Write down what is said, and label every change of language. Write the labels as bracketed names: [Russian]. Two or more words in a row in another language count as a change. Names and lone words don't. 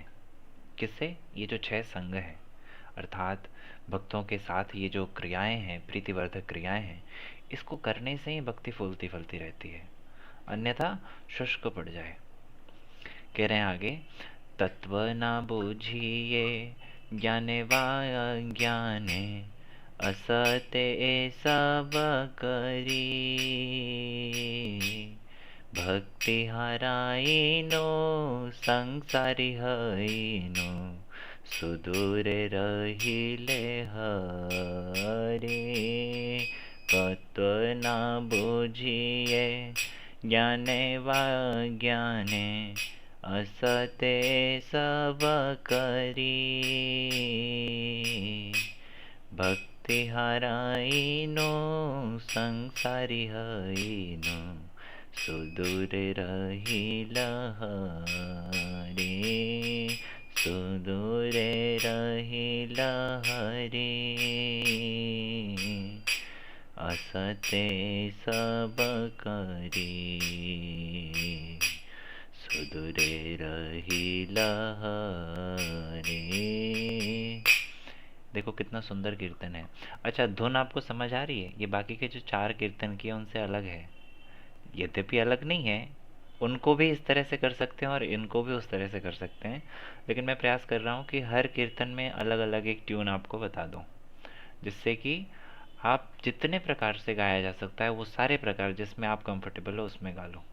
[Hindi] किससे? ये जो 6 संग हैं, अर्थात भक्तों के साथ ये जो क्रियाएं हैं, प्रीतिवर्धक क्रियाएं हैं, इसको करने से ही भक्ति फूलती फलती रहती है, अन्यथा शुष्क पड़ जाए। कह रहे हैं आगे, [Bangla] তত্ত্ব না বুঝিয়ে জ্ঞানে বা জ্ঞানে অসতে সব করি ভক্তি হারাইনু সংসারী হইনু সুদূরে রহিলে হরে। তত্ত্ব না বুঝিয়ে জ্ঞানে বা জ্ঞানে অসতে সব করি ভক্তি হারাইনু সংসারী হইনু সুদূরে রহিল হরে সুদূরে রহিল হরে। অসতে সব করি সুদূরে রহিল হরে। [Hindi] देखो कितना सुंदर कीर्तन है। अच्छा, धुन आपको समझ आ रही है? ये बाकी के जो 4 कीर्तन किए उनसे अलग है, यद्यपि अलग नहीं है, उनको भी इस तरह से कर सकते हैं और इनको भी उस तरह से कर सकते हैं, लेकिन मैं प्रयास कर रहा हूँ कि हर कीर्तन में अलग अलग एक ट्यून आपको बता दूँ, जिससे कि आप जितने प्रकार से गाया जा सकता है वो सारे प्रकार जिसमें आप कंफर्टेबल हो उसमें गा लो।